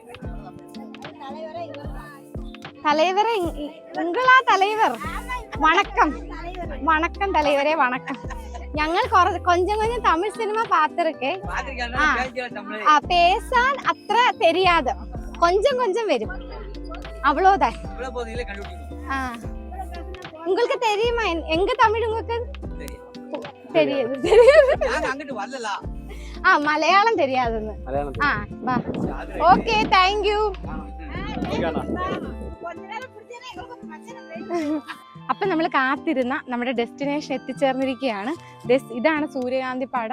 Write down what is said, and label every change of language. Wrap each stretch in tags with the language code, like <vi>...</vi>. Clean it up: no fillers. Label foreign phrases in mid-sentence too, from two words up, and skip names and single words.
<ta>தலைவரே உங்களா தலைவர்? வணக்கம் தலைவரே, வணக்கம். ஞங்ஙள் கொஞ்சம் தமிழ் சினிமா பாத்திருக்கே. பேசான் அத்ர தெரியாதே, கொஞ்சம் வரும். அவ்வளோதான். உங்களுக்கு தெரியுமா எங்க தமிழ் உங்களுக்கு தெரியாது? മലയാളം தெரியாதுன்னு.</ta> <en>വാ. okay, thank you.</en> <ml>അപ്പൊ നമ്മൾ കാത്തിരുന്ന നമ്മുടെ ഡെസ്റ്റിനേഷൻ എത്തിച്ചേർന്നിരിക്കുകയാണ്. ഇതാണ് സൂര്യകാന്തി പാടം.</ml>